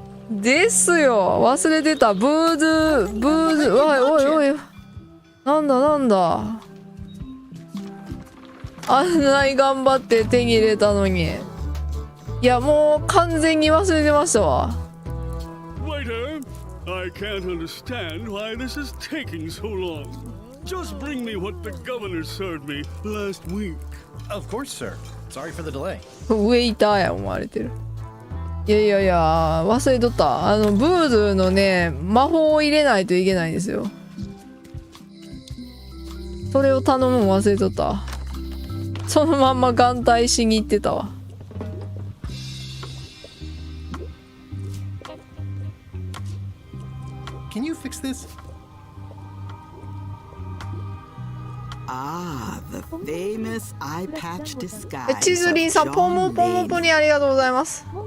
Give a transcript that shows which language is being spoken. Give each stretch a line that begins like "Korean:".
Japanese: ですよ、忘れてた。ブードゥー、おいおいおい。なんだなんだ。あんなに頑張って手に入れたのに。いや、もう完全に忘れてましたわ。
English: Waiter, I can't understand why this is taking so long. Just bring me what the governor served me last week. Of course, sir. Sorry for the delay.
Japanese: ウェイターや思われてる。いやいやいや、忘れとった。ブードゥーのね、魔法を入れないといけないんですよ。それを頼むの忘れとった。そのまんま眼帯しに行ってたわ。
English: Can you fix this? Ah, the famous eye patch disguise.
Japanese: チズリンさん、ポモポモポにありがとうございます。